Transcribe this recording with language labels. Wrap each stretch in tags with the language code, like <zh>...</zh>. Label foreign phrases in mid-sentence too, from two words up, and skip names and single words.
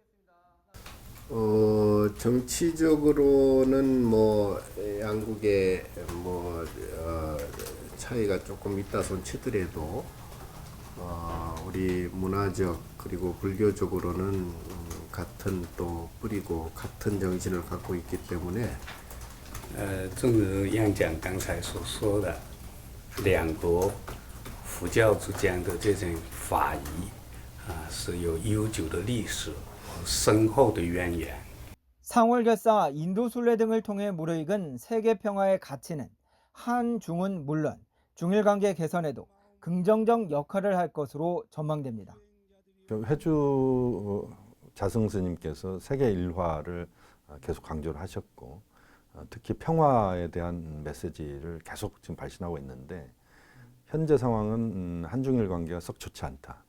<ko>정치적으로는 양국의 차이가 조금 있다 손 치더라도 우리 문화적 그리고 불교적으로는 같은 또 뿌리고 같은 정신을 갖고 있기 때문에</ko> <zh>正如杨讲刚才所说的，两国佛教之间的这种法谊是有悠久的历史和深厚的渊源。</zh> <ko>상월결사, 인도순례 등을 통해 무르익은 세계 평화의 가치는 한중은 물론 중일 관계 개선에도 긍정적 역할을 할 것으로 전망됩니다. 회주 자승 스님께서 세계 일화를 계속 강조를 하셨고 특히 평화에 대한 메시지를 계속 지금 발신하고 있는데 현재 상황은 한중일 관계가 썩 좋지 않다.</ko>